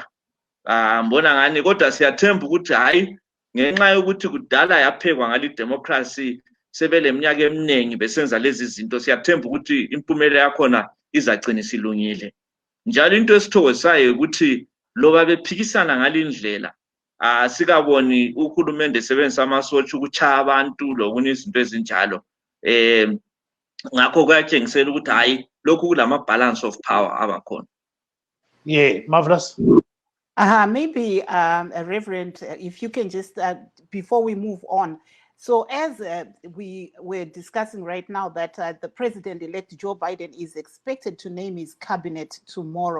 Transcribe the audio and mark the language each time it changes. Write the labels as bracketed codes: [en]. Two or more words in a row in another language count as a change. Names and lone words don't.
[nd] Ngibona ngani kodwa siyathemba ukuthi hayi ngenxa yokuthi kudala yaphekwa ngali democracy sebele eminyaka eminingi besenza lezi zinto siyathemba ukuthi impumela yakhona izagcina isilungile. Njalo into esithokozayo ukuthi loba bephikisana ngalindlela sikaboni uhulumende sebenzisa amasotsha ukuchaya abantu lokunye izinto ezinjalo. Ngakho kuyatshengisela ukuthi hayi lokhu kulama [en] balance of power [nd] abakhona. [en] Yeah, marvelous. Maybe Reverend, if you can just before we move on. So as we were discussing right now that the president-elect Joe Biden is expected to name his cabinet tomorrow.